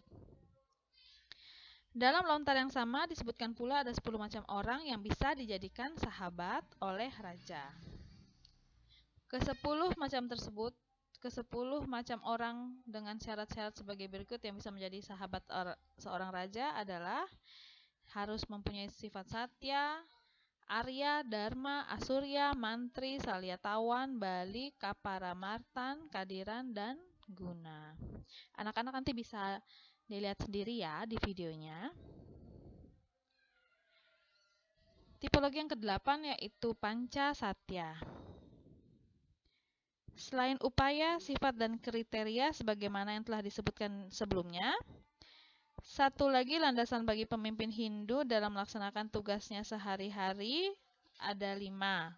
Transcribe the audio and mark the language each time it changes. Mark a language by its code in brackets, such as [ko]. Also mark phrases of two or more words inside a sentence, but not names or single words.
[id] Dalam lontar yang sama disebutkan pula ada 10 macam orang yang bisa dijadikan sahabat oleh raja. Ke-10 macam tersebut ke-10 macam orang dengan syarat-syarat sebagai berikut yang bisa menjadi sahabat seorang raja adalah harus mempunyai sifat satya, Arya, Dharma, Asurya, Mantri, Salyatawan, Bali, Kaparamartan, Kadiran, dan Guna. Anak-anak nanti bisa dilihat sendiri ya di videonya. Tipologi yang ke-8 yaitu Panca Satya. Selain upaya, sifat, dan kriteria sebagaimana yang telah disebutkan sebelumnya, satu lagi landasan bagi pemimpin Hindu dalam melaksanakan tugasnya sehari-hari ada 5.